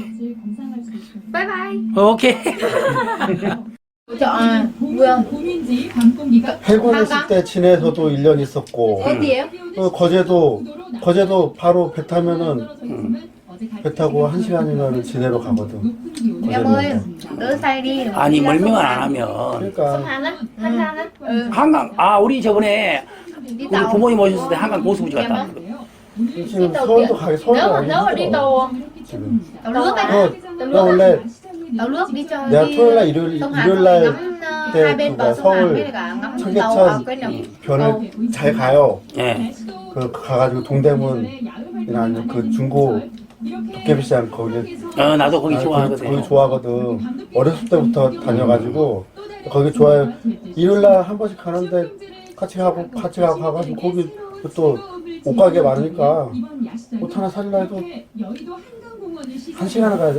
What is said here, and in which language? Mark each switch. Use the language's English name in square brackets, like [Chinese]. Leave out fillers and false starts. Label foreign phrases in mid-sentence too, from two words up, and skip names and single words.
[Korean] 감상할 수 있습니다. 바이바이. 오케이. 뭐야? 봄인지 밤공기가 해군 있을 때 진해에서도 1년 있었고, 어디에요? 거제도 바로 배 타면은 배 타고 1시간이면 진해로 가거든. [Vietnamese] Em ơi, đỡ say đi. [Korean] 아니 멀미만 안 하면 그러니까 [Vietnamese] Hằng á, Hằng á. Ừ. [Korean] 한강 우리 저번에 [Vietnamese] Đi [Korean] 우리 [Vietnamese] tàu. [Korean] 부모님 오셨을 때 한강 고수부지 갔다 왔거든. 지금 서울도 가기 서울도 [Vietnamese] Nếu mà [Korean] 가기 [Vietnamese] đi [Korean] 힘들어. [Vietnamese] tàu [Korean] 지금. [Vietnamese] tàu nước ấy. [Korean] 나 원래 [Vietnamese] Tàu nước đi cho [Korean] 내가 [Vietnamese] đi [Korean] 토요일 날 일요일 [Vietnamese] sông Hàn [Korean] 일요일 [Vietnamese] rồi [Korean] 날 [Vietnamese] ngắm [Korean] 때 [Vietnamese] hai bên [Korean] 그거 [Vietnamese] bờ sông Hàn [Korean] 서울 [Vietnamese] với cả ngắm tàu [Korean] 청계천 [Vietnamese] cái nào. [Korean] 변을 잘 가요. 예. 그 가가지고 동대문이나 아니면 그 중고 도깨비시장 거기 나도 거기 거기 좋아하거든. 좋아하거든. 어렸을 때부터 다녀가지고 거기 좋아요. 일요일 날 한 번씩 가는데 같이 가고 가가지고 거기 또 옷가게 많으니까 옷 하나 살려 해도 1시간을 가야 돼.